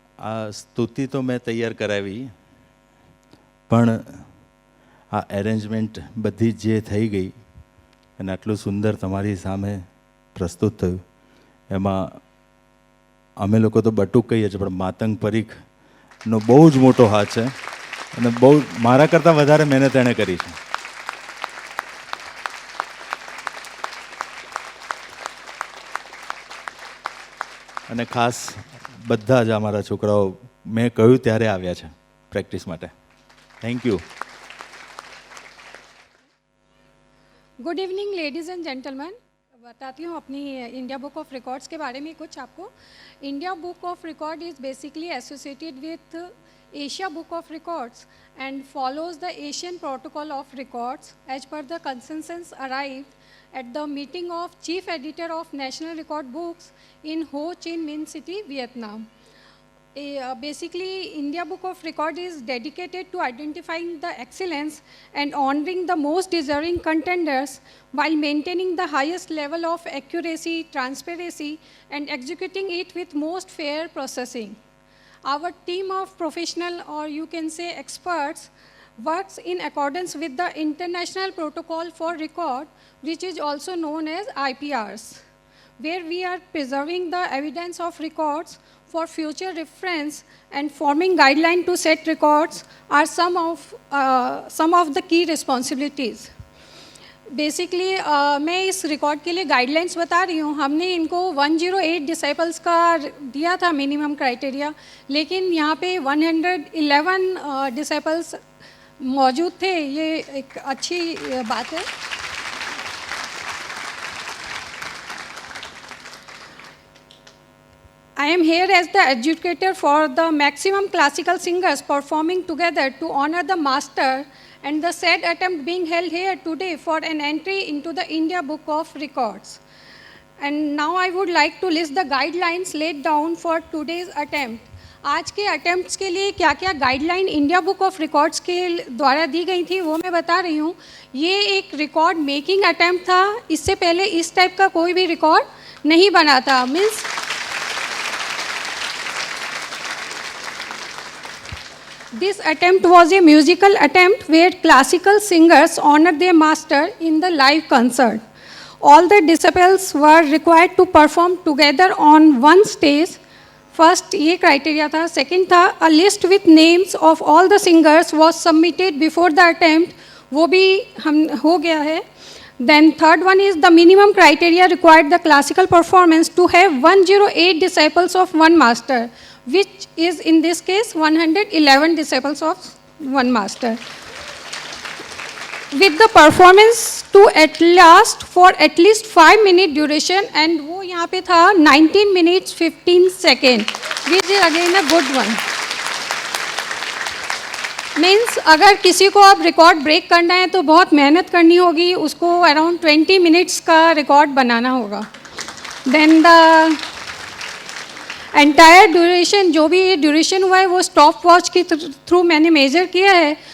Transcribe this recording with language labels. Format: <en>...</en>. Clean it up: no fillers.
<gu>આ સ્તુતિ તો મેં તૈયાર કરાવી, પણ આ એરેન્જમેન્ટ બધી જે થઈ ગઈ અને આટલું સુંદર તમારી સામે પ્રસ્તુત થયું, એમાં અમે લોકો તો બટુક કહીએ છીએ, પણ માતંગ પરીખનો બહુ જ મોટો હાથ છે અને બહુ મારા કરતાં વધારે મહેનત એણે કરી છે. અને ખાસ બધા જ અમારા છોકરાઓ મેં કહ્યું ત્યારે આવ્યા છે પ્રેક્ટિસ માટે.</gu> <en>Thank you. Good evening ladies and gentleman.</en> <hi>बताती हूँ अपनी इंडिया बुक ऑफ रिकॉर्ड्स के बारे में कुछ आपको.</hi> <en>India book of record is basically associated with Asia book of records and follows the Asian Protocol of Records as per the consensus arrived at the meeting of Chief Editor of National Record Books in Ho Chi Minh City, Vietnam. Basically, India Book of Record is dedicated to identifying the excellence and honoring the most deserving contenders while maintaining the highest level of accuracy, transparency, and executing it with most fair processing. Our team of professional, or you can say experts, works in accordance with the International Protocol for Record, which is also known as IPRs, where we are preserving the evidence of records for future reference and forming guidelines to set records are some of the key responsibilities.</en> <hi>Basically मैं इस record के लिए guidelines बता रही हूँ. हमने इनको 108 disciples का दिया था मिनिमम क्राइटेरिया, लेकिन यहाँ पे 111 डिसाइपल्स मौजूद थे. ये एक अच्छी बात है.</hi> <en>I am here as the adjudicator for the maximum classical singers performing together to honor the master and the said attempt being held here today for an entry into the India Book of Records. And now I would like to list the guidelines laid down for today's attempt.</en> <hi>आज के attempts के लिए क्या क्या guideline India book of records के द्वारा दी गई थी वो मैं बता रही हूँ. ये एक रिकॉर्ड मेकिंग अटेम्प्ट था. इससे पहले इस टाइप का कोई भी रिकॉर्ड नहीं बना था.</hi> <en>Means this attempt was a musical attempt where classical singers honored their master in the live concert. All the disciples were required to perform together on one stage.</en> <hi>First, ये criteria था.</hi> <en>Second था, a list with names of all the singers was submitted before the attempt.</en> <hi>वो भी हम हो गया है.</hi> <en>Then third one is the minimum criteria required the classical performance to have 108 disciples of one master, which is in this case 111 disciples of one master, with the performance to at last for at least 5-minute duration, and</en> <hi>वो यहाँ पे था</hi> <en>19 minutes 15 seconds, which is again a good one.</en> <hi>Means अगर किसी को अब record break करना है तो बहुत मेहनत करनी होगी, उसको अराउंड 20 मिनट्स का रिकॉर्ड बनाना होगा.</hi> <en>then the entire duration,</en> <hi>जो भी ड्यूरेशन हुआ है वो स्टॉप वॉच के थ्रू मैंने मेजर किया है.</hi>